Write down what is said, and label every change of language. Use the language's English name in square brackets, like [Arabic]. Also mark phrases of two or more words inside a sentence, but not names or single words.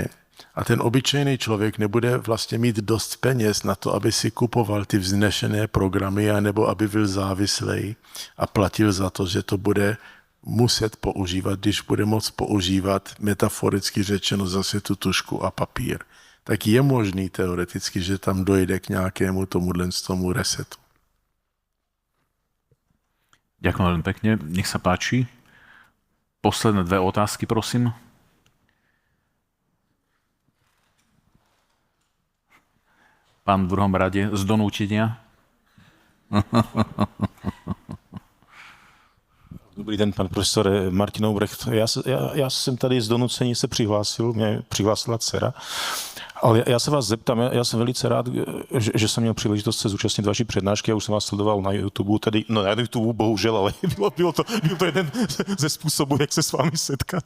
[Czech] A ten obyčejný člověk nebude vlastně mít dost peněz na to, aby si kupoval ty vznešené programy, anebo aby byl závislej a platil za to, že to bude muset používat, když bude moct používat, metaforicky řečeno, zase tu tužku a papír. Tak je možný teoreticky, že tam dojde k nějakému tomu resetu. [Slovak] Ďakujem veľmi pekne. Nech sa páči. Posledné 2 otázky, prosím. Pán v druhom rade z donútenia. [Czech] Dobrý den, pan profesor Martin Obrecht. Já jsem tady z donucení se přihlásil, mě přihlásila dcera. Ale já se vás zeptám, já jsem velice rád, že jsem měl příležitost se zúčastnit vaší přednášky. Já už jsem vás sledoval na YouTube, tedy, no na YouTube bohužel, ale byl to jeden ze způsobů, jak se s vámi setkat.